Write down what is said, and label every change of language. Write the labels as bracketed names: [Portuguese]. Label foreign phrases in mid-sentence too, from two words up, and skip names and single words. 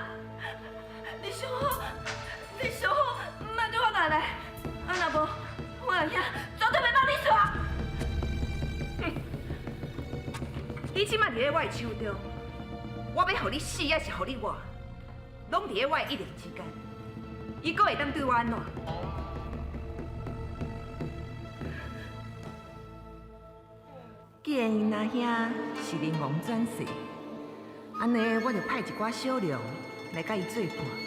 [Min Nan Chinese] 你上好，莫叫我来来，啊若无，我阿兄绝对袂帮你耍。你即摆伫咧我的手中，我要互你死，还是互你活，拢伫咧我的一念之间。伊阁会当对我安怎？既然因阿兄是灵王转世，安尼我就派一寡小龙来甲伊做伴。